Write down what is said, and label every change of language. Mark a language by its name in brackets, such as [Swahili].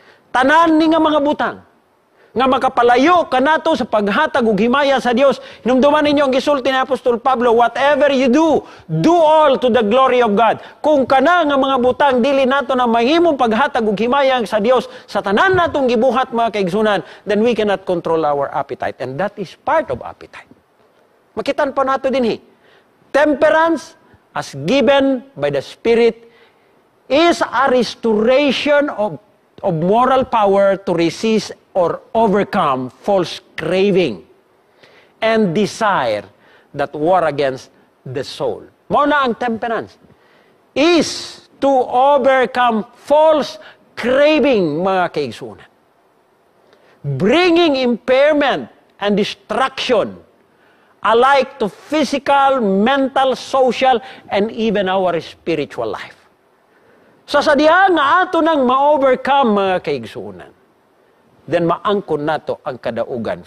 [Cebuano] Tanan ni nga mga butang, nga makapalayo ka nato sa paghatag ug himaya sa Dios. Hinumduman ninyo ang gisulti ni Apostol Pablo, [English] whatever you do, do all to the glory of God. [Cebuano] Kung kana nga mga butang, dili nato na mahimong paghatag ug himaya sa Dios sa tanan natong gibuhat mga kaigsunan, [English] then we cannot control our appetite. And that is part of appetite. [Cebuano] Makitan pa nato dinhi. [English] Temperance, as given by the Spirit, is a restoration of moral power to resist or overcome false craving and desire that war against the soul. [Cebuano] Mao na ang [English] temperance. Is to overcome false craving, [Cebuano] mga kaigsunan. [English] Bringing impairment and destruction alike to physical, mental, social, and even our spiritual life. [Cebuano] So sa diha nga ato nang ma-overcome mga kaigsunan, then maangkon nato ang kadaugan.